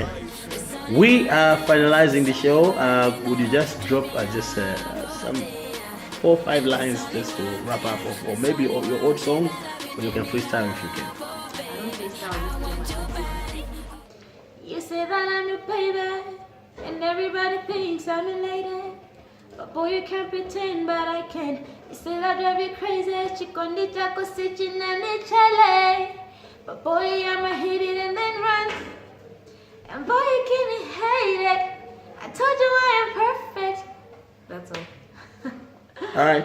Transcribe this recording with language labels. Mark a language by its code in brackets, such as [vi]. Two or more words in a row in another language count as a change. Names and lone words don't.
[en] We are finalizing the show. Would you just drop some 4 or 5 lines just to wrap up, or maybe your old song, or you can freestyle if you can. You say that I'm your baby, and everybody thinks I'm elated. But boy, you can't pretend, but I can. You say that drive you crazy, [ny] chikondi chako sichinani chale. [en] But boy, I'ma hit it and then run. And boy, you give me hate it. I told you I am perfect. That's all. Alright.